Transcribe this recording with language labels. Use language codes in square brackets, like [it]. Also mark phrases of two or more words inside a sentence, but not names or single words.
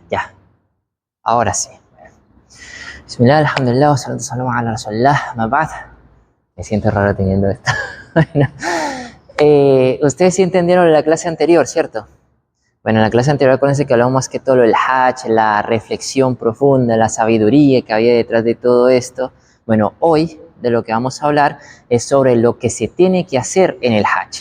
[es] Ya, ahora sí. [ar] بسم الله، الحمد لله، والصلاة والسلام على رسول الله، أما بعد. [es] Me siento raro teniendo esto. Bueno, ustedes sí entendieron la clase anterior, ¿cierto? Bueno, en la clase anterior acuérdense que hablamos más que todo del Hajj, la reflexión profunda, la sabiduría que había detrás de todo esto. Bueno, hoy de lo que vamos a hablar es sobre lo que se tiene que hacer en el Hajj.